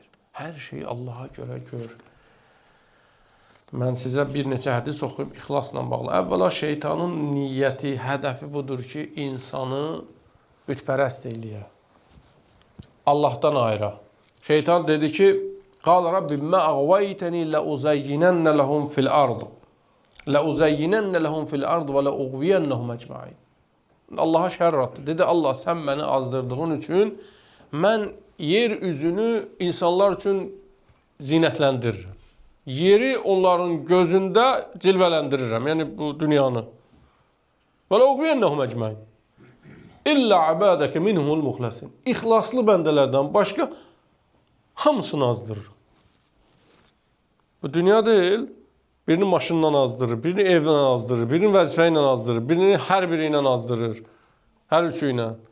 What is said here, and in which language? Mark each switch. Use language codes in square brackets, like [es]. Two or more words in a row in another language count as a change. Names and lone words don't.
[az] Hər şey Allaha görə gör. Mən sizə bir neçə hədis oxuyub ixlasla bağlı. Əvvəla şeytanın niyyəti, hədəfi budur ki, insanı bütpərəst eləyə. Allahdan ayıra. Şeytan dedi ki, [ar] قال رب ما أغويتني لأزينن لهم في الأرض لأزينن لهم في الأرض ولأغوينهم أجمعين. [az] Allah'a şərr atdı. Dedi, Allah, sən məni azdırdığın üçün mən yer üzünü insanlar üçün zinətləndirirəm. Yeri onların gözündə cilvələndirirəm. Yəni bu dünyanı. [ar] وَلَوْغْوِيَنَّهُمْ أَجْمَعِينَ إلا عبادك منهم المخلصين. [az] İxlaslı bəndələrdən başqa hamısını azdırır. Bu dünya deyil. Birini maşından azdırır, birini evdən azdırır, birini vəzifə ilə azdırır, birini hər biri ilə azdırır. Hər üçü ilə.